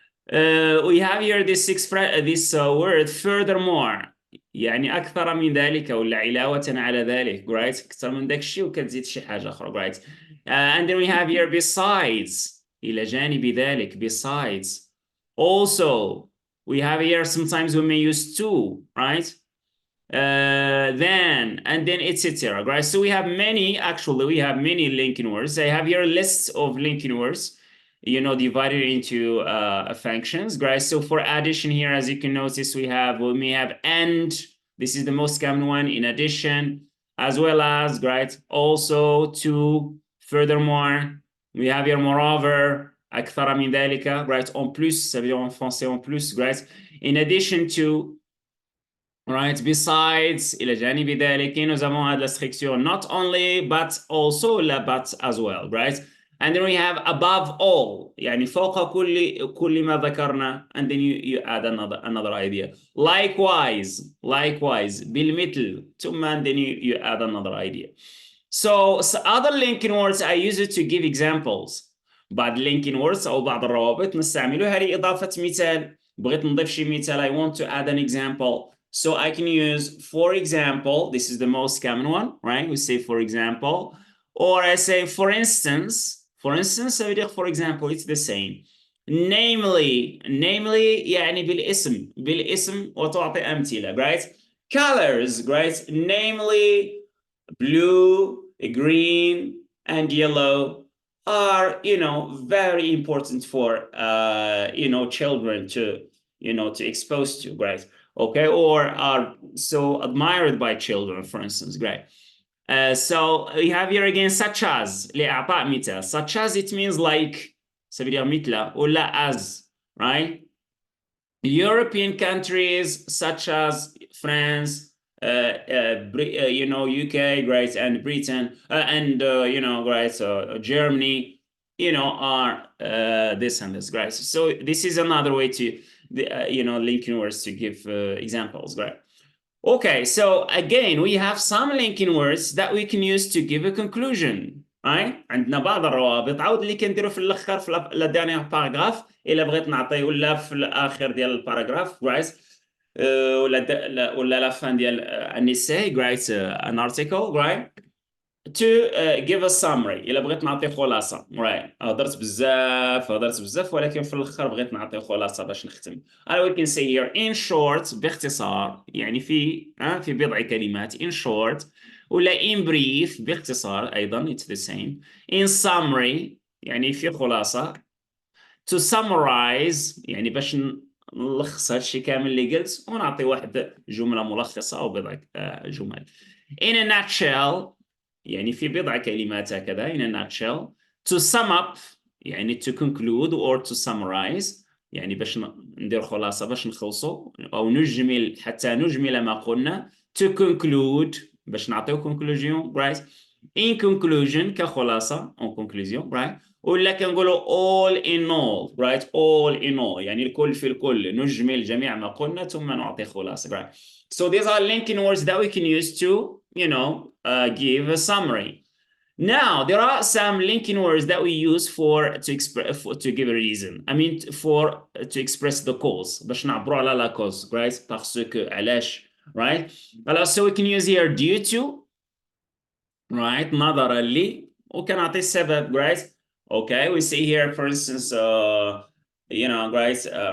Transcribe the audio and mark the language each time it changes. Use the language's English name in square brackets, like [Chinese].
[English] We have here this word furthermore. [Arabic] يعني أكثر من ذلك ولا علاوة على ذلك, right? أكثر من ذاك الشيء وكتزيد شي حاجة أخرى, right? [English] And then we have here besides, [Arabic] إلى جانب ذلك, [English] besides. Also, we have here sometimes we may use to, right? Then, and then, etc. Right? So we have many linking words. I have here lists of linking words, divided into functions, right? So for addition here, as you can notice, we may have and. This is the most common one. In addition, as well as, right? Also, to, furthermore. We have here moreover, [Arabic] أكثر من ذلك, [English] right? [French] En plus, ça veut dire en français en plus, right? [English] In addition to. Right, besides, [Arabic] إلى جانب ذلك, [French] nous avons la structure [English] not only, but also, la but as well, right? And then we have above all, [Arabic] يعني فوق كل ما ذكرنا, [English] and then you add another idea. Likewise, [Arabic] بالمثل, ثم, [English] and then you add another idea. So other linking words I use it to give examples. [Arabic] بعض [English] linking words [Arabic] أو بعض الروابط نستعملها لإضافة مثال. بغيت نضيف شي مثال, [English] I want to add an example. So I can use, for example, this is the most common one, right? We say, for example, or I say, for instance, [French] ça veut dire, [English] for example, it's the same. Namely, [Arabic] يعني بالاسم وتعطي أمثلة, right? [English] Colors, right? Namely, blue, green, and yellow are, very important for, children to expose to, right? Okay, or are so admired by children, for instance, great. So we have here again such as, [Arabic] لإعطاء مثال, [English] such as, it means like, [French] ça veut dire [Arabic] مثل, [English] or la as, right? European countries such as France, UK, right, and Britain, and right, Germany, are this and this, right? So this is another way to linking words to give examples, right? Okay, so again, we have some linking words that we can use to give a conclusion, right? [Arabic] عندنا بعض الروابط عاود اللي كنديرو في الاخر في [French] لا دانيير باراغراف [Arabic] الا بغيت نعطي ولا في الاخر ديال الباراغراف, right? ولا [French] لا فان [Arabic] ديال [English] an essay, [Arabic] right? [English] An article, right? To give a summary. [Arabic] إلا بغيت نعطي خلاصة, right? هضرت بزاف ولكن في الآخر بغيت نعطي خلاصة باش نختم. [English] We can say here in short, [Arabic] باختصار, يعني في بضع كلمات, [English] in short, ولا in brief, [Arabic] باختصار أيضا, [English] it's the same. In summary, [Arabic] يعني في خلاصة. [English] To summarize, [Arabic] يعني باش نلخص هادشي كامل اللي قلت ونعطي واحد جملة ملخصة أو بضع جمل. [English] In a nutshell, [Arabic] يعني في بضع كلمات هكذا, [English] in a nutshell. To sum up, [Arabic] يعني [English] to conclude or to summarize, [Arabic] يعني باش ندير خلاصة باش نخلصوا أو نجمل حتى نجمل ما قلنا. [English] To conclude, [Arabic] باش نعطيو [English] conclusion, right? In conclusion, [Arabic] كخلاصة, [French] en conclusion, [English] right? [Arabic] ولا كنقولوا [English] all in all, right? All in all, [Arabic] يعني الكل في الكل, نجمل جميع ما قلنا ثم نعطي خلاصة, right? [English] So these are linking words that we can use to, give a summary. Now, there are some linking words that we use to give a reason. I mean, to express the cause. [Arabic] باش نعبروا على [French] la cause, [English] right? [French] Parce que, [Arabic] علاش, [English] right? So we can use here due to, right? [Arabic] نظرا لي, وكنعطي السبب, right? [English] Okay, we see here, for instance, right?